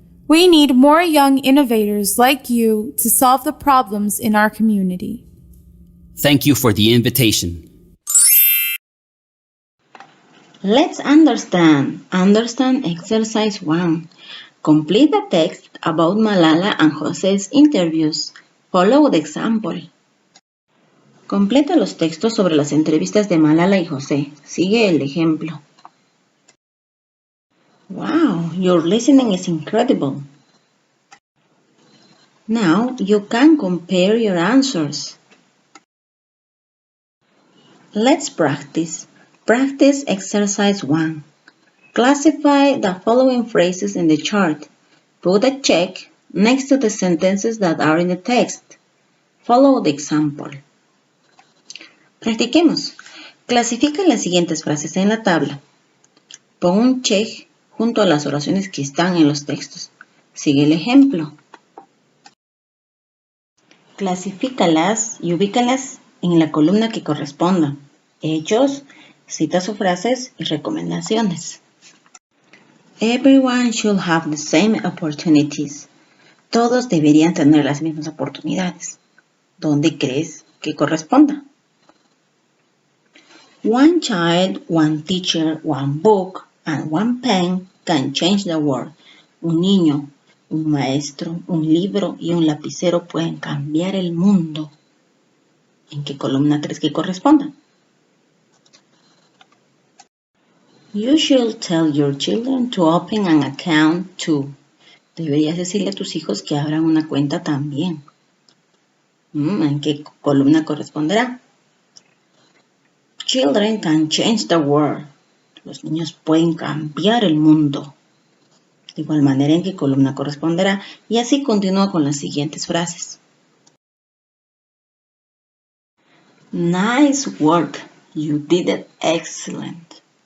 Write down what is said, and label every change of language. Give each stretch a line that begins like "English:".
English: We need more young innovators like you to solve the problems in our community. Thank you for the invitation. Let's understand. Understand exercise 1. Complete the text about Malala and José's interviews. Follow the example.
Spanish: Completa los textos sobre las entrevistas de Malala y José. Sigue el ejemplo.
English: Wow, your listening is incredible. Now you can compare your answers. Let's practice. Practice exercise 1. Classify the following phrases in the chart. Put a check next to the sentences that are in the text. Follow the example. Practiquemos.
Spanish: Clasifica las siguientes frases en la tabla. Pon un check junto a las oraciones que están en los textos. Sigue el ejemplo. Clasifícalas y ubícalas en la columna que corresponda. Hechos, citas o frases y recomendaciones.
English: Everyone should have the same opportunities.
Spanish: Todos deberían tener las mismas oportunidades. ¿Dónde crees que corresponda?
English: One child, one teacher, one book, and one pen can change the world.
Spanish: Un niño, un maestro, un libro y un lapicero pueden cambiar el mundo. ¿En qué columna crees que corresponda?
English: You should tell your children to open an account too.
Spanish: Deberías decirle a tus hijos que abran una cuenta también. ¿En qué columna corresponderá?
English: Children can change the world.
Spanish: Los niños pueden cambiar el mundo. De igual manera, ¿en qué columna corresponderá? Y así continúa con las siguientes frases.
English: Nice work. You did it excellent.